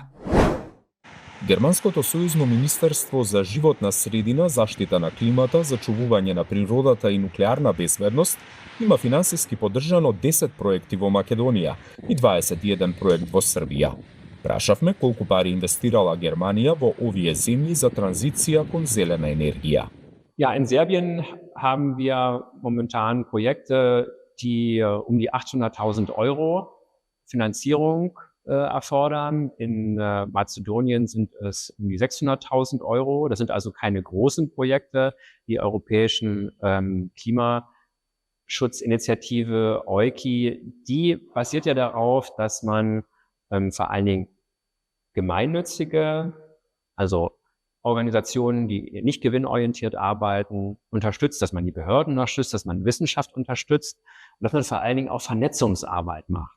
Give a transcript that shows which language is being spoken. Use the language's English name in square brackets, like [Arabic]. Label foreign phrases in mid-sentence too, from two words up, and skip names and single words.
[Macedonian] Германското сојузно министерство за животна средина, заштита на климата, зачувување на природата и нуклеарна безбедност има финансиски поддржано 10 проекти во Македонија и 21 проект во Србија. Прашавме колку пари инвестирала Германија во овие земји за транзиција кон зелена енергија. [German] Ja, in Serbien haben wir momentan Projekte, die um die 800.000 Euro Finanzierung erfordern. In Mazedonien sind es um die 600.000 Euro. Das sind also keine großen Projekte. Die europäischen Klimaschutzinitiative EUKI, die basiert ja darauf, dass man vor allen Dingen gemeinnützige, also Organisationen, die nicht gewinnorientiert arbeiten, unterstützt, dass man die Behörden unterstützt, dass man Wissenschaft unterstützt und dass man vor allen Dingen auch Vernetzungsarbeit macht.